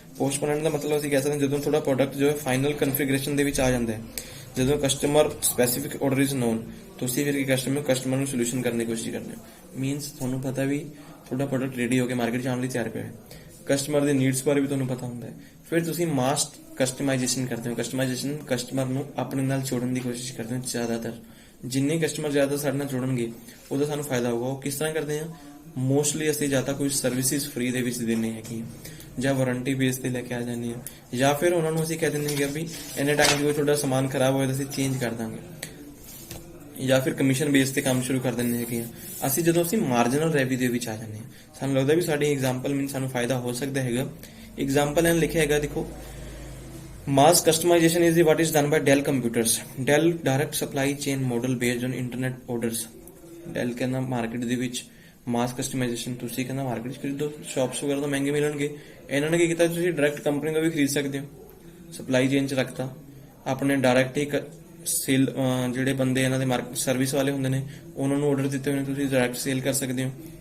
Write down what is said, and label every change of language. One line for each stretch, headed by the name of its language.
Punjabi: ਪੋਸਟਪੋਨੈਂਟ ਦਾ ਮਤਲਬ ਅਸੀਂ ਕਹਿ ਸਕਦੇ ਹਾਂ ਜਦੋਂ ਤੁਹਾਡਾ ਪ੍ਰੋਡਕਟ ਜੋ ਹੈ ਫਾਈਨਲ ਕਨਫੀਗਰੇਸ਼ਨ ਦੇ ਵਿੱਚ ਆ ਜਾਂਦਾ ਹੈ, ਜਦੋਂ customer specific order
English: is known,
Punjabi: ਤੁਸੀਂ ਫਿਰ ਕਸਟਮਰ ਨੂੰ ਸੋਲੂਸ਼ਨ ਕਰਨ ਦੀ ਕੋਸ਼ਿਸ਼ ਕਰਦੇ ਹੋ। ਮੀਨਸ ਤੁਹਾਨੂੰ ਪਤਾ ਵੀ ਤੁਹਾਡਾ ਪ੍ਰੋਡਕਟ ਰੈਡੀ ਹੋ ਕੇ ਮਾਰਕੀਟ 'ਚ ਆਉਣ ਲਈ ਤਿਆਰ ਪਿਆ ਹੈ, ਕਸਟਮਰ ਦੇ ਨੀਡਸ ਬਾਰੇ ਵੀ ਤੁਹਾਨੂੰ ਪਤਾ ਹੁੰਦਾ ਹੈ, ਫਿਰ ਤੁਸੀਂ ਮਾਸ ਕਸਟਮਾਈਜ਼ੇਸ਼ਨ ਕਰਦੇ ਹੋ। ਕਸਟਮਾਈਜ਼ੇਸ਼ਨ ਕਸਟਮਰ ਨੂੰ ਆਪਣੇ ਨਾਲ ਜੋੜਨ ਦੀ ਕੋਸ਼ਿਸ਼ ਕਰਦੇ ਹੋ ਜ਼ਿਆਦਾਤਰ, जिन्ने कस्टमर ज्यादा साडे नाल जुड़नगे ਉਹਦਾ ਸਾਨੂੰ ਫਾਇਦਾ ਹੋਊਗਾ। ਉਹ ਕਿਸ ਤਰ੍ਹਾਂ ਕਰਦੇ ਆ, ਮੋਸਟਲੀ ਅਸੀਂ ਜਾਂ ਤਾਂ ਕੋਈ ਸਰਵਿਸਿਜ਼ ਫ੍ਰੀ ਦੇ ਵਿੱਚ ਦਿੰਨੇ ਹੈਗੇ ਜਾਂ ਵਾਰੰਟੀ ਬੇਸ ਤੇ ਲੈ ਕੇ ਆ ਜਾਂਦੇ ਆ, ਜਾਂ ਫਿਰ ਉਹਨਾਂ ਨੂੰ ਅਸੀਂ ਕਹਿ ਦਿੰਦੇ ਹੈਗੇ ਵੀ ਇੰਨੇ ਟਾਈਮ ਕੋਈ ਤੁਹਾਡਾ ਸਮਾਨ ਖਰਾਬ ਹੋਇਆ ਤਾਂ ਅਸੀਂ ਚੇਂਜ ਕਰ ਦਾਂਗੇ, ਜਾਂ ਫਿਰ ਕਮਿਸ਼ਨ ਬੇਸ ਤੇ ਕੰਮ ਸ਼ੁਰੂ ਕਰ ਦਿੰਦੇ ਹੈਗੇ ਆ। ਅਸੀਂ ਜਦੋਂ ਅਸੀਂ ਮਾਰਜਨਲ ਰੈਵਿਊ ਦੇ ਵਿੱਚ ਆ ਜਾਂਦੇ ਹਾਂ, ਸਾਨੂੰ ਲੱਗਦਾ ਵੀ ਸਾਡੀ ਐਗਜ਼ਾਮਪਲ ਮੀਨ ਸਾਨੂੰ ਫਾਇਦਾ ਹੋ ਸਕਦਾ ਹੈਗਾ। ਐਗਜ਼ਾਮਪਲ ਇਹਨਾਂ ਲਿਖਿਆ ਹੈਗਾ, ਦੇਖੋ
English: mass customization is what is done by Dell computers. Dell direct supply chain model based on internet orders.
Punjabi: Dell ਕਹਿੰਦਾ ਮਾਰਕੀਟ ਦੇ ਵਿੱਚ ਮਾਸ ਕਸਟਮਾਈਜ਼ੇਸ਼ਨ ਤੁਸੀਂ ਕਹਿੰਦਾ ਮਾਰਕੀਟ 'ਚ ਖਰੀਦੋ, ਸ਼ਾਪਸ ਵਗੈਰਾ ਤੋਂ ਮਹਿੰਗੇ ਮਿਲਣਗੇ। ਇਹਨਾਂ ਨੇ ਕੀ ਕੀਤਾ, ਤੁਸੀਂ ਡਾਇਰੈਕਟ ਕੰਪਨੀ ਦਾ ਵੀ ਖਰੀਦ ਸਕਦੇ ਹੋ, ਸਪਲਾਈ ਚੇਨ 'ਚ ਰੱਖਤਾ ਆਪਣੇ ਡਾਇਰੈਕਟ ਹੀ ਸੇਲ। ਜਿਹੜੇ ਬੰਦੇ ਇਹਨਾਂ ਦੇ ਮਾਰਕੀਟ ਸਰਵਿਸ ਵਾਲੇ ਹੁੰਦੇ ਨੇ ਉਹਨਾਂ ਨੂੰ ਆਰਡਰ ਦਿੱਤੇ ਹੋਏ ਨੇ, ਤੁਸੀਂ ਡਾਇਰੈਕਟ ਸੇਲ ਕਰ ਸਕਦੇ ਹੋ।